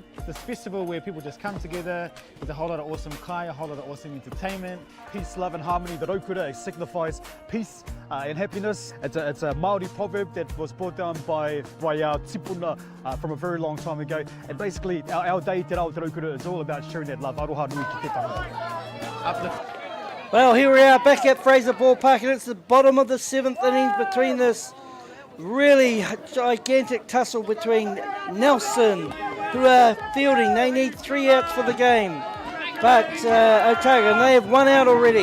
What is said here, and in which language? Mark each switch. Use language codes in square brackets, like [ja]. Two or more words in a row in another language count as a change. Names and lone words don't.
[en] This festival where people just come together, there's a whole lot of awesome kai, a whole lot of awesome entertainment. Peace, love and harmony. The raukura signifies peace and happiness. It's a Māori proverb that was brought down by our tipuna from a very long time ago. And basically our day Te Rā Otago is all about sharing that love. [mi] Aroha nui ki te tanga. [en] Well, here we are back at Fraser Ballpark, and it's the bottom of the 7th innings between this really gigantic tussle between Nelson, who are fielding. They need 3 outs for the game. But Otago, and they have 1 out already.